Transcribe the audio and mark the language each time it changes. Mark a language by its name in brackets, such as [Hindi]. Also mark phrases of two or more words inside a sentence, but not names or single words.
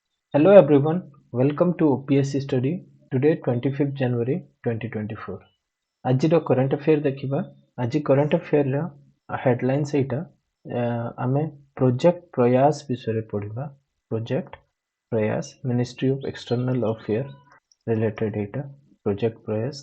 [English] Hello everyone, welcome to OPSC study. Today 25th January 2024. [Odia] ଆଜିର [English] current affair [Odia] ଦେଖିବା। ଆଜି [English] current affair's headlines [Odia] ଏଇଟା। ଆମେ ପ୍ରୋଜେକ୍ଟ ପ୍ରୟାସ ବିଷୟରେ ପଢ଼ିବା। ପ୍ରୋଜେକ୍ଟ ପ୍ରୟାସ [English] Ministry of External Affair related [Odia] ଏଇଟା ପ୍ରୋଜେକ୍ଟ ପ୍ରୟାସ।